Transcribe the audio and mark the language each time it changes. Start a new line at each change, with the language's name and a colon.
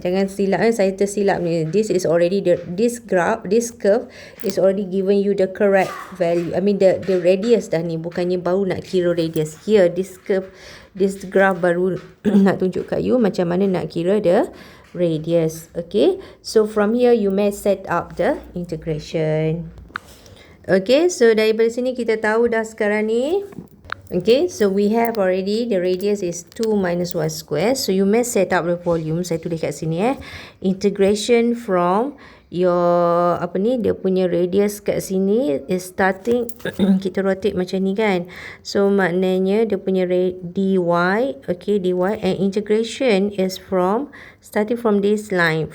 Malay: Jangan silap, saya tersilap ni.
English: This is already this curve is already given you the correct value. I mean the radius
Malay: dah ni, bukannya baru nak kira radius.
English: Here this curve, this graph
Malay: baru nak tunjuk kat
English: you
Malay: macam mana nak kira
English: the radius. Okay, so from here you may set up the integration.
Malay: Okay, so daripada sini kita tahu dah sekarang ni.
English: Okay, so we have already the radius is 2 minus y square. So you may set up the volume.
Malay: Saya tulis kat sini
English: integration from your
Malay: dia punya
English: radius kat sini is starting kita rotate
Malay: macam ni kan.
English: So
Malay: maknanya dia punya
English: dy, okay, dy, and integration is from starting from this line.